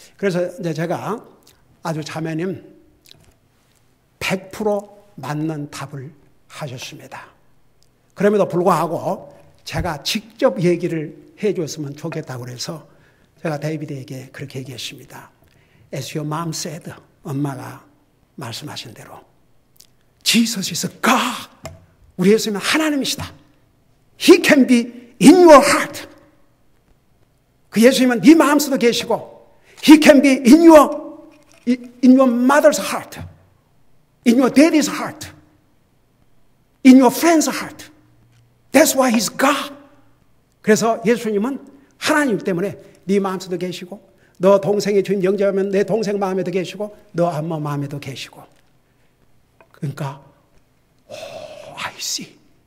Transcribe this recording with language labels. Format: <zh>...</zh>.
<ko>그래서 이제 제가 아주 자매님 100% 맞는 답을 하셨습니다. 그럼에도 불구하고 제가 직접 얘기를 해줬으면 좋겠다고 그래서 제가 데이비드에게 그렇게 얘기했습니다.</ko> <en>As your mom said,</en> <ko>엄마가 말씀하신 대로</ko> <en>Jesus is God.</en> <ko>우리 예수님은 하나님이시다.</ko> <en>He can be in your heart.</en> <ko>그 예수님은 네 마음속에 계시고</ko> <en>He can be in your mother's heart, in your daddy's heart, in your friend's heart. That's why He's God.</en> <ko>그래서 예수님은 하나님이기 때문에 네 마음속에도 계시고, 너 동생이 주님 영접하면 내 동생 마음에도 계시고, 너 엄마 마음에도 계시고. 그러니까</ko> <en>I see.</en>